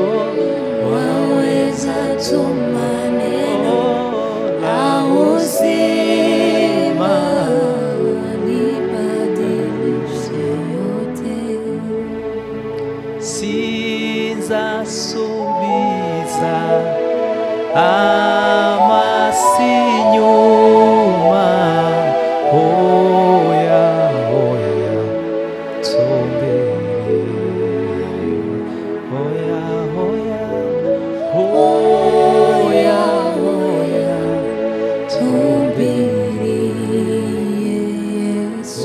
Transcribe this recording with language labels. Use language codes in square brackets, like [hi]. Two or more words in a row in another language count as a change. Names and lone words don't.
[sw] Waweza tuma neno la uzima libadilishe yote. [rw] sinzasubiza ama si nyuma. Oya, oya, tumbiri. Oya, oya, oya, oya, Tumbiri Yesu.